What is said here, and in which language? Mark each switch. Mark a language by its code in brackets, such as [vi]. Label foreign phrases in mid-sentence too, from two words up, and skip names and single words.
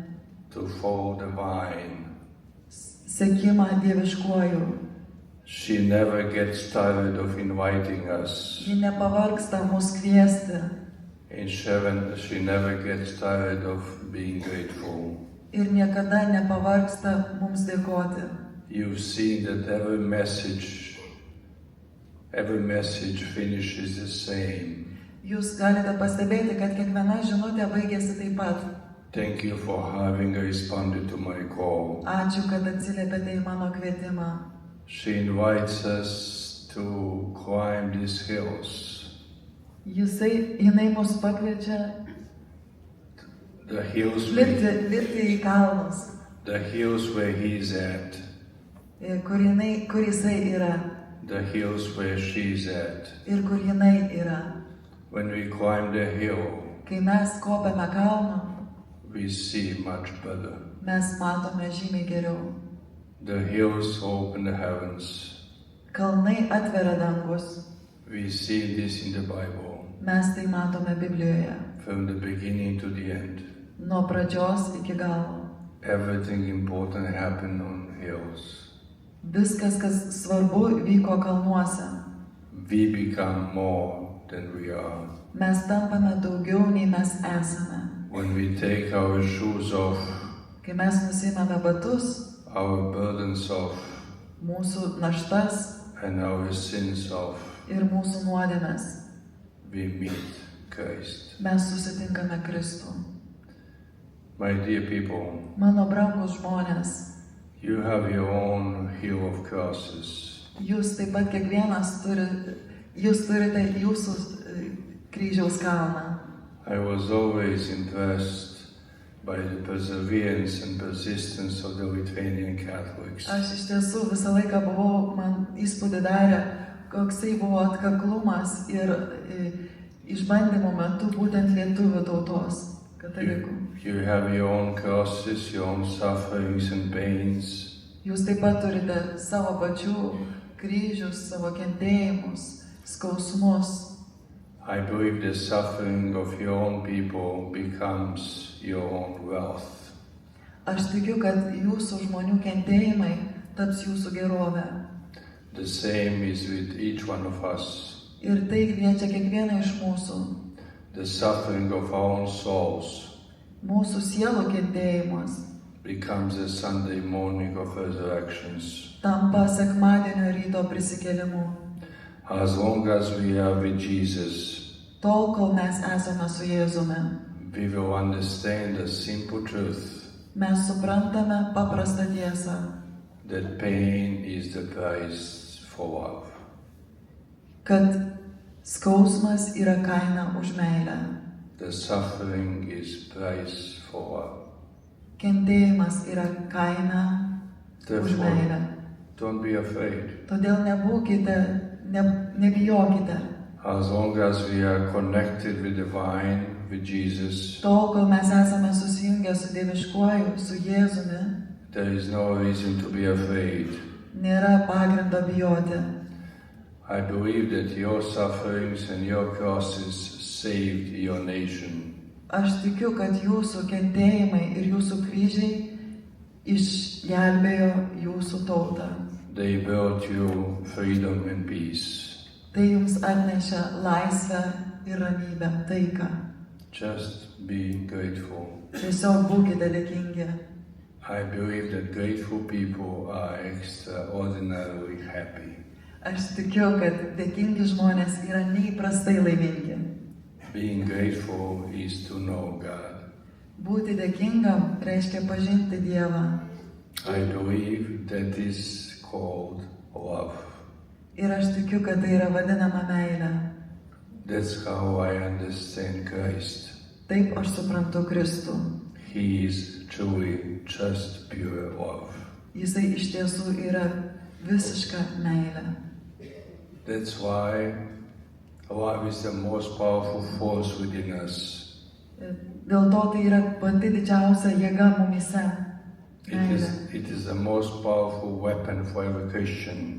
[en] to follow the vine. [lt] sekimą dieviškuoju. [en] She never gets tired of inviting us. [lt] Ji nepavargsta mus kviesti [en] In Sharon, she never gets tired of being grateful. [lt] ir niekada nepavargsta mums dėkoti. [en] You've seen that every message finishes the same. [lt] Jūs galite pastebėti, kad kiekviena žinutė baigėsi taip pat. [en] Thank you for having responded to my call. [lt] Ačiū, kad atsiliepėte į mano kvietimą. [en] She invites us to climb these hills. [lt] Jinai mus pakviečia [en] The hills, [lt] lipti į kalnus, [en] the hills where he's at, [lt] kur jisai yra [en] the hills where she's at. [lt] ir kur jinai yra. [en] When we climb the hill, [lt] Kai mes kopiame kalną, [en] we see much better. [lt] mes matome žymiai geriau. [en] The hills open the heavens. [lt] Kalnai atveria dangus. [en] We see this in the Bible, [lt] Mes tai matome Biblijoje. [en] from the beginning to the end. [lt] Nuo pradžios iki galo. [en] Everything important happened on hills. [lt] Viskas, kas svarbu, vyko kalnuose. [en] We become more than we are. [lt] Mes tampame daugiau, nei mes esame. [en] When we take our shoes off, [lt] Kai mes nusimame batus, [en] our burdens off, [lt] mūsų naštas [en] and our sins off, [lt] ir mūsų nuodėmes, [en] we meet Christ. [lt] mes susitinkame Kristų. [en] My dear people, [lt] Mano brangus žmonės, [en] you have your own hill of crosses. [lt] jūs taip pat kiekvienas turite jūsų kryžiaus kalną. [en] I was always impressed by the perseverance and persistence of the Lithuanian Catholics. [lt] Aš iš tiesų visą laiką buvau, man įspūdį darė, koksai buvo atkaklumas ir išbandymo metu būtent lietuvių tautos katalikų. [en] You have your own crosses, your own sufferings and pains. [lt] Jūs taip pat turite savo pačių kryžius, savo kentėjimus, skausmus. [en] I believe the suffering of your own people becomes your own wealth. [lt] Aš tikiu, kad jūsų žmonių kentėjimai taps jūsų gerovė. [en] The same is with each one of us. [lt] Ir tai kviečia kiekvieną iš mūsų. [en] The suffering of our own souls [lt] Mūsų sielų kentėjimas [en] becomes a Sunday morning of resurrections. [lt] tampa sekmadienio ryto prisikėlimu. [en] As long as we are with Jesus, [lt] Tol, kol mes esame su Jėzumi, [en] we will understand the simple truth [lt] mes suprantame paprastą tiesą, [en] that pain is the price for love. [lt] kad skausmas yra kaina už meilę. [en] The suffering is price for love. [lt] Kentėjimas yra kaina už [en] Therefore, [lt] meilę. [en] don't be afraid. [lt] Todėl nebijokite. [en] As long as we are connected with the vine, with Jesus, [lt] Tol, kol mes esame susijungę su Dieviškuoju, su Jėzumi, [en] there is no reason to be afraid. [lt] nėra pagrindo bijoti. [en] I believe that your sufferings and your crosses saved your nation. [lt] Aš tikiu, kad jūsų kentėjimai ir jūsų kryžiai išgelbėjo jūsų tautą. [en] They brought you freedom and peace. [lt] Tai jums atnešė laisvę ir ramybę, taiką. [en] Just be grateful. [lt] Tiesiog būkite dėkingi. [en] I believe that grateful people are extraordinarily happy. [lt] Aš tikiu, kad dėkingi žmonės yra neįprastai laimingi. [en] Being grateful is to know God. [lt] Būti dėkingam reiškia pažinti Dievą. [en] I believe that is called love. [lt] Ir aš tikiu, kad tai yra vadinama meilė. [en] That's how I understand Christ. [lt] Taip aš suprantu Kristų. [en] He is truly just pure love. [lt] Jisai iš tiesų yra visiška meilė. [en] That's why love is the most powerful force within us. [lt] Dėl to tai yra pati didžiausia jėga mumyse. Meilė. [en] It is the most powerful weapon for every Christian.